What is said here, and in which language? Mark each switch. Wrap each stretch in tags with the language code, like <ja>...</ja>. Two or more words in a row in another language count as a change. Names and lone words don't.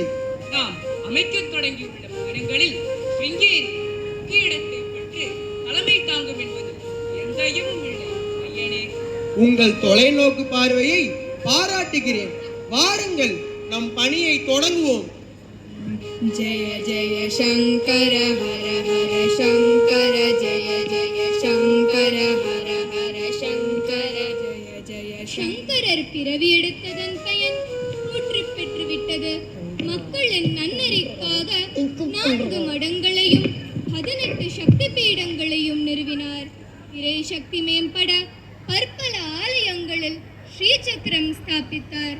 <ta>நாம் அமைக்கத் தொடங்கியுள்ள பீடங்களில் ஸ்ருங்கேரி முக்கிய இடத்தை பெற்று தலைமை தாங்கும் என்பது எந்த ஐயமும் இல்லை ஐயனே. உங்கள் தொலைநோக்கு பார்வையை பாராட்டுகிறேன். வாருங்கள், நம் பணியை தொடங்குவோம்.</ta> <sa>जय जय शङ्कर हर हर शङ्कर जय जय शङ्कर हर हर शङ्कर जय जय</sa> <ta>சங்கரர் பிறவி எடுத்ததன் பயன் ஊற்று பெற்று விட்டது. மக்களின் நன்னறிக்காக 4 மடங்களையும் 18 சக்தி பீடங்களையும் நிறுவினார். இறை சக்தி மேம்பட பற்பல சக்கரம் ஸ்தாபித்தார்.</ta>